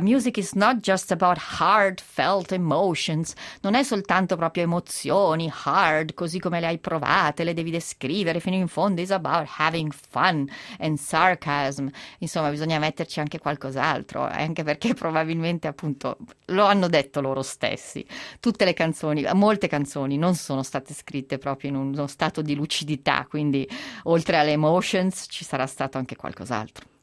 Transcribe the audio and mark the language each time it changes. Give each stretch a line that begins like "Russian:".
English: Music is not just about heartfelt emotions.
Italian: Non è soltanto proprio emozioni, hard, così come le hai provate, le devi descrivere fino in fondo.
English: It's about having fun and sarcasm.
Italian: Insomma, bisogna metterci anche qualcos'altro, anche perché probabilmente appunto lo hanno detto loro stessi, tutte le canzoni, molte canzoni non sono state scritte proprio in uno stato di lucidità, quindi oltre alle emotions ci sarà stato anche qualcos'altro.